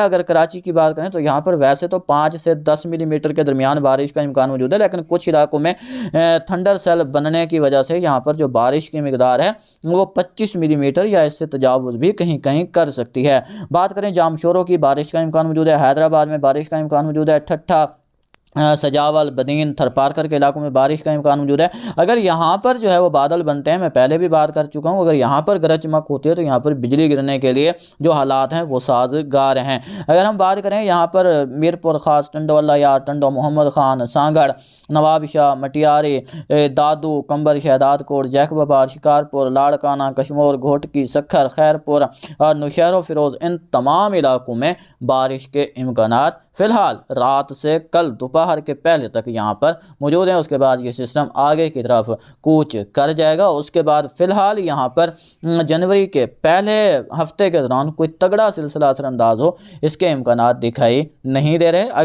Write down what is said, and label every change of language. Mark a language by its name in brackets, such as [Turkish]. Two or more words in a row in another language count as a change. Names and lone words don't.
[Urdu] اگر کراچی کی بات کریں تو یہاں پر ویسے تو 5 سے 10 ملی میٹر کے درمیان بارش کا امکان موجود ہے، لیکن کچھ علاقوں میں [English] thunder cell [Urdu] بننے کی وجہ سے یہاں پر جو بارش کی مقدار ہے وہ 25 ملی میٹر یا اس سے تجاوز بھی کہیں کہیں کر سکتی ہے. بات کریں جامشورو کی، بارش کا امکان موجود ہے، حیدرآباد میں بارش کا امکان موجود ہے، ٹھٹھہ, سجاول، بدین، تھرپارکر کے علاقوں میں بارش کا امکان موجود ہے. اگر یہاں پر جو ہے وہ بادل بنتے ہیں، میں پہلے بھی بات کر چکا ہوں، اگر یہاں پر گرج چمک ہوتی ہے تو یہاں پر بجلی گرنے کے لیے جو حالات ہیں وہ سازگار ہیں. اگر ہم بات کریں یہاں پر میرپور خاص، ٹنڈو والا یار، ٹنڈو، محمد خان، سانگھڑ، نوابشاہ، مٹیاری، دادو، قمبر، شہدادکوٹ، جیکب آباد، شکارپور، لاڑکانہ، کشمور، گھوٹکی، سکھر، خیرپور اور نوشہرو فیروز، ان تمام علاقوں میں بارش کے امکانات فی الحال رات سے کل دوپہر کے پہلے تک یہاں پر موجود ہے. اس کے بعد یہ سسٹم آگے کی طرف کوچ کر جائے گا. اس کے بعد فی الحال یہاں پر جنوری کے پہلے ہفتے کے دوران کوئی تگڑا سلسلہ اثرانداز ہو، اس کے امکانات دکھائی نہیں دے رہے.